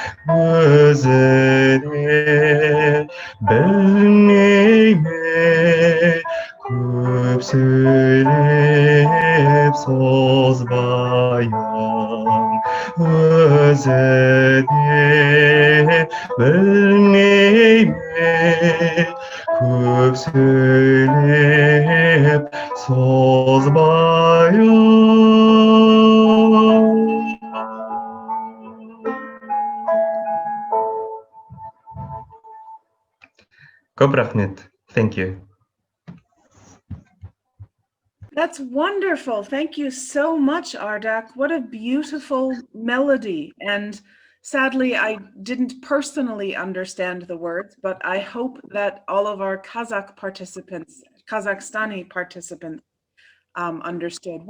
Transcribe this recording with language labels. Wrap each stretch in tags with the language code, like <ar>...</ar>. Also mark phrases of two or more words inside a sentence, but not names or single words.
<kk>өзіне білмей ме көп сөйлеп созбайын, өзіне білмей ме көп сөйлеп созбайын. Көп рахмет.</kk> <en>Thank you. That's wonderful. Thank you so much, Ardak. What a beautiful melody. And sadly, I didn't personally understand the words, but I hope that all of our Kazakhstani participants understood.</en>